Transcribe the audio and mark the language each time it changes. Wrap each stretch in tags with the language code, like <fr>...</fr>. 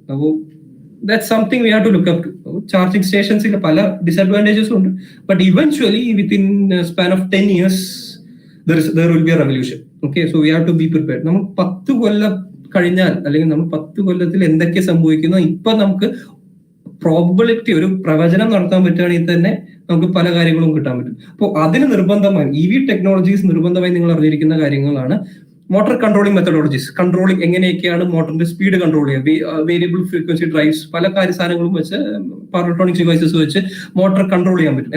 <en>അപ്പോൾ that's something we have to look up to.</en> <ml>Charging സ്റ്റേഷൻസിൽ പല ഡിസഡ്വാൻറ്റേജസും ഉണ്ട്.</ml> <en>But eventually within span of 10 years there will be a revolution. Okay, so we have to be prepared.</en> <ml>നമ്മൾ 10 കൊല്ലം കഴിഞ്ഞാൽ, അല്ലെങ്കിൽ നമ്മൾ 10 കൊല്ലത്തിൽ എന്തൊക്കെ സംഭവിക്കുന്നു, ഇപ്പൊ നമുക്ക് പ്രോബബിലിറ്റി, ഒരു പ്രവചനം നടത്താൻ പറ്റുകയാണെങ്കിൽ തന്നെ നമുക്ക് പല കാര്യങ്ങളും കിട്ടാൻ പറ്റും. അപ്പോൾ അതിന് നിർബന്ധമായി EV ടെക്നോളജീസ് നിർബന്ധമായി നിങ്ങൾ അറിഞ്ഞിരിക്കുന്ന കാര്യങ്ങളാണ്. മോട്ടോർ കൺട്രോളിംഗ് മെത്തഡോളജീസ്, കൺട്രോളിംഗ് എങ്ങനെയൊക്കെയാണ് മോട്ടറിന്റെ സ്പീഡ് കൺട്രോൾ ചെയ്യുക, വേരിയബിൾ ഫ്രീക്വൻസി ഡ്രൈവ്സ്, പല സാധനങ്ങളും വെച്ച് പവർ ഇലക്ട്രോണിക്സ് ഡിവൈസസ് വെച്ച് മോട്ടോർ കൺട്രോൾ ചെയ്യാൻ പറ്റും.</ml>